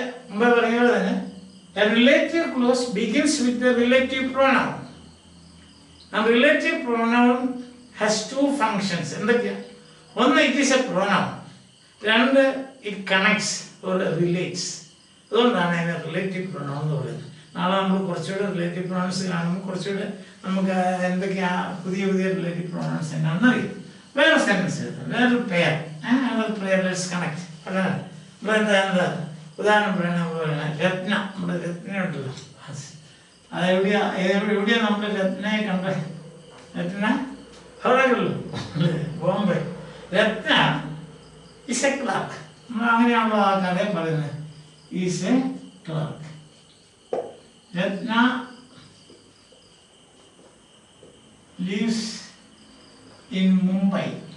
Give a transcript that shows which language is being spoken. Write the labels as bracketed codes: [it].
[ml] മുമ്പ് പറഞ്ഞ പോലെ തന്നെ [en] a relative clause begins with the relative pronoun. And relative pronoun has two functions. [ml] എന്തൊക്കെയാ? [en] ഒന്ന്, it is a pronoun. രണ്ട്, it connects or relates. [ml] അതുകൊണ്ടാണ് അതിനെ റിലേറ്റീവ് പ്രൊണൗൺ എന്ന് പറയുന്നത്. നാളെ നമ്മൾ കുറച്ചുകൂടെ റിലേറ്റീവ് പ്രൊണൗൺസ് കാണുമ്പോൾ കുറച്ചുകൂടെ നമുക്ക് എന്തൊക്കെയാ പുതിയ പുതിയ റിലേറ്റീവ് പ്രൊണൗൺസ് എന്നാണെന്ന് അറിയും. വേറെ സെൻറ്റൻസ് എഴുതാം, വേറൊരു പെയർ, അതൊരു പെയർ [en] Let's connect. [ml] അതാണ് എന്താ ഉദാഹരണം പറയുന്ന രത്ന. നമ്മുടെ രത്നയുണ്ടല്ലോ, എവിടെയാ നമ്മുടെ രത്നയെ കണ്ടേ? രത്ന ഹോളല്ലോ, ബോംബെ. രത്ന [en] Is a clerk. [ml] നമ്മൾ അങ്ങനെയാണല്ലോ ആ കഥയും പറയുന്നത്. [en] Is a clerk. Ratna lives in Mumbai.